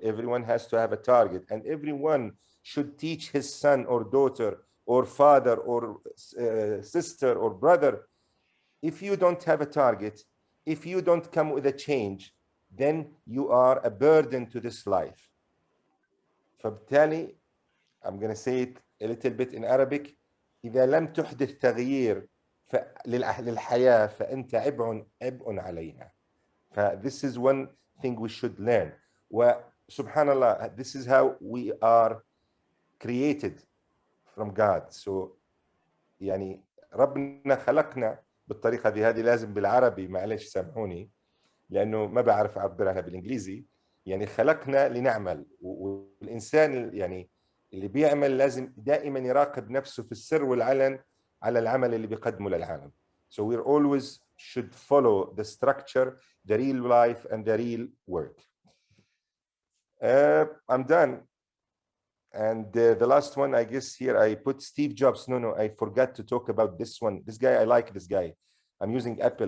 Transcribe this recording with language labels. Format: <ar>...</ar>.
<en>Everyone has to have a target, and everyone should teach his son or daughter or father or sister or brother. If you don't have a target, if you don't come with a change, then you are a burden to this life.</en> <ar>فبالتالي,</ar> <en>I'm going to say it a little bit in Arabic.</en> <ar>إذا لم تحدث تغيير للحياة فأنت عبء عليها.</ar> <en>This is one thing we should learn. Subhanallah, this is how we are created from God.</en> <ar>So يعني ربنا خلقنا بالطريقة هذه لازم بالعربي، معلش سامحوني لأنه ما بعرف أعبر عنها بالإنجليزي. يعني خلقنا لنعمل، والإنسان يعني اللي بيعمل لازم دائما يراقب نفسه في السر والعلن على العمل اللي بيقدمه للعالم.</ar> <en>So we always should follow the structure, the real life and the real work. I'm done. And the last one, I guess here I put Steve Jobs. No, I forgot to talk about this one. This guy, I like this guy. I'm using Apple.</en>